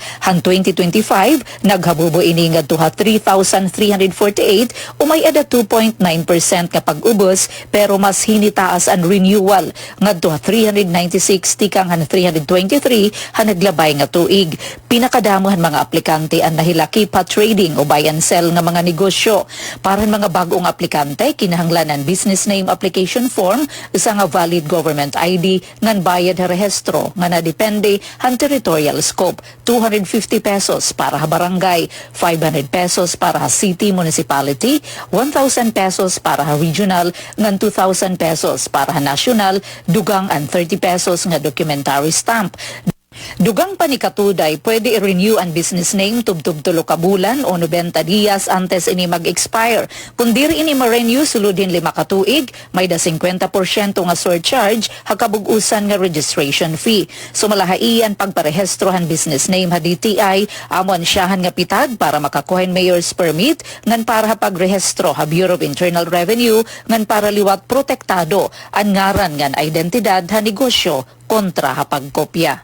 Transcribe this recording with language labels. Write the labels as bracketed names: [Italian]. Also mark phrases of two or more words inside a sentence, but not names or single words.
[Waray] Han 2025, naghabubo ini nga duha 3,348 o may ada 2.9% kapag ubos pero mas hinitaas ang renewal ngadto 396 tikang han 323 han naglabay nga tuig. Pinakadamuhan mga aplikante ang nahilaki pa trading o [English] buy and sell [Waray] nga mga negosyo. Para mga bagong aplikante kinahanglanan [English] business name application form [Waray] isa nga [English] valid government ID [Waray] ngan bayad ha rehistro nga nadepende han territorial scope. 250 pesos para ha barangay, 500 pesos para ha city municipality, 1,000 pesos para ha regional, ngan 2,000 pesos para ha national, dugang ang 30 pesos nga [English] documentary stamp. [Waray] Dugang pa ni Katuday, pwede i-renew ang [English] business name [Waray] tubtub tulo ka bulan o 90 dias antes ini mag-expire. Kung diri ini ma-renew suludin 5 ka tuig, may da 50% nga surcharge hakabugusan nga [English] registration fee. [Waray] Sumalahaian pagparehestrohan [English] business name [Waray] ha DTI, amon siyahan nga pitag para makakuha [English] mayor's permit [Waray] ngan para ha pagrehestro ha Bureau of Internal Revenue ngan para liwat protektado ang ngaran ngan identidad ha negosyo kontra ha pagkopya.